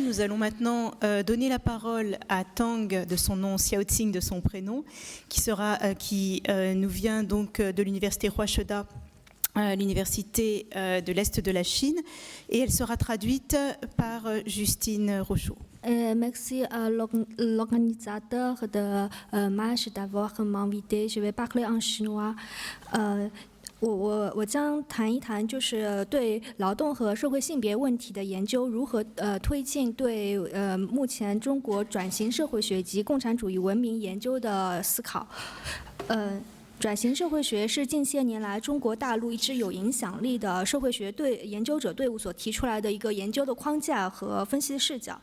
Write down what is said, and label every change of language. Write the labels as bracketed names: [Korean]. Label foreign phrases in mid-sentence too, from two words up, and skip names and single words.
[French] Nous allons maintenant donner la parole à Tang, de son nom, Xiao Tsing de son prénom, qui nous vient donc de l'université Huasheda, l'université de l'Est de la Chine, et elle sera traduite par Justine Rochaud. Merci à l'organisateur de marche d'avoir m'invité. Je vais parler en chinois. [Chinese] 我将谈一谈，就是对劳动和社会性别问题的研究如何推进对目前中国转型社会学及共产主义文明研究的思考。转型社会学是近些年来中国大陆一支有影响力的社会学研究者队伍所提出来的一个研究的框架和分析的视角。